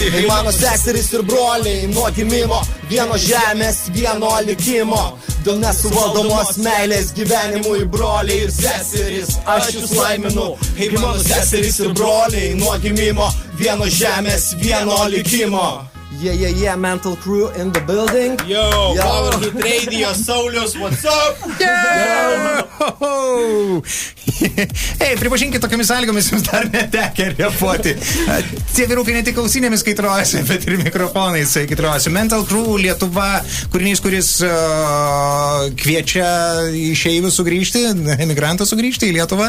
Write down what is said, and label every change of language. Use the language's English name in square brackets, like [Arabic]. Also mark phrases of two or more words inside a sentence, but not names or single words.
[Lithuanian] Hei mano seserys ir broliai nuo gimimo, vieno žemės, vieno likimo. Dėl nesuvaldomos meilės gyvenimui, broliai ir seserys, aš jūs laiminu. Hei mano seserys ir broliai nuo gimimo, vieno žemės, vieno likimo. [English] Yeah, Mental Crew in the building. Yo, Power Hit Radio, Saulius, what's up? [Lithuanian] Ei, pripažinkit, tokiamis sąlygomis jums dar netekia repuoti. Tie vyrukai ne tik ausinėmis kaitrojasi, bet ir mikrofonais kaitrojasi. Mental Crew, Lietuva, kūrinys, kuris kviečia išeivius sugrįžti, emigrantus sugrįžti į Lietuvą.